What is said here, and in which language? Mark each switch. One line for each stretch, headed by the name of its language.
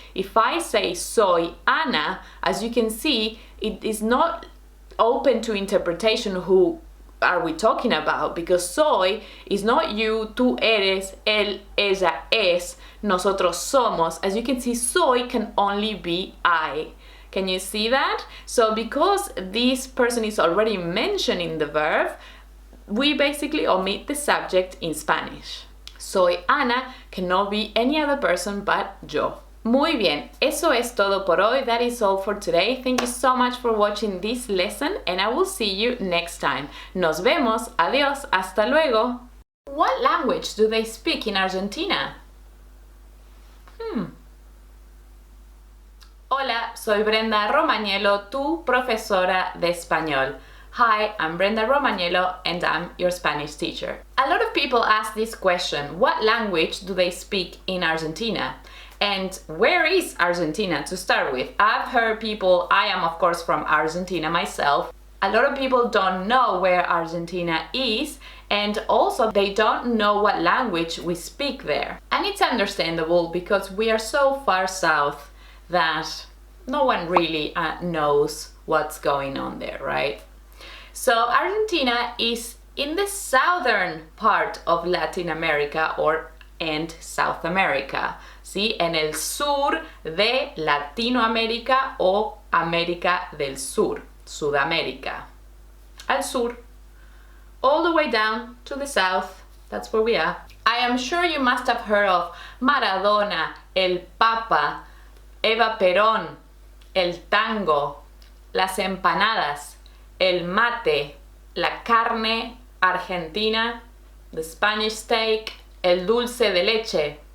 English: If I say soy Ana, as you can see, it is not open to interpretation who are we talking about, because soy is not you,
Spanish: tú eres, él, ella es, nosotros somos.
English: As you can see, soy can only be I. Can you see that? So because this person is already mentioned in the verb, we basically omit the subject in Spanish.
Spanish: Soy Ana
English: cannot be any other person but yo.
Spanish: Muy bien, eso es todo por hoy.
English: That is all for today. Thank you so much for watching this lesson, and I will see you next time.
Spanish: Nos vemos, adiós, hasta luego.
English: What language do they speak in Argentina?
Spanish: Hola, soy Brenda Romagnello, tu profesora de español.
English: Hi, I'm Brenda Romagnello and I'm your Spanish teacher. A lot of people ask this question: what language do they speak in Argentina? And where is Argentina to start with? I've heard people, I am of course from Argentina myself. A lot of people don't know where Argentina is, and also they don't know what language we speak there. And it's understandable because we are so far south that no one really knows what's going on there, right? So Argentina is in the southern part of Latin America and South America, ¿sí?
Spanish: En el sur de Latinoamérica o América del Sur, Sudamérica. Al sur,
English: all the way down to the south, that's where we are. I am sure you must have heard of Maradona, el Papa, Eva Perón, el tango, las empanadas, el mate, la carne argentina, the Spanish steak, el dulce de leche.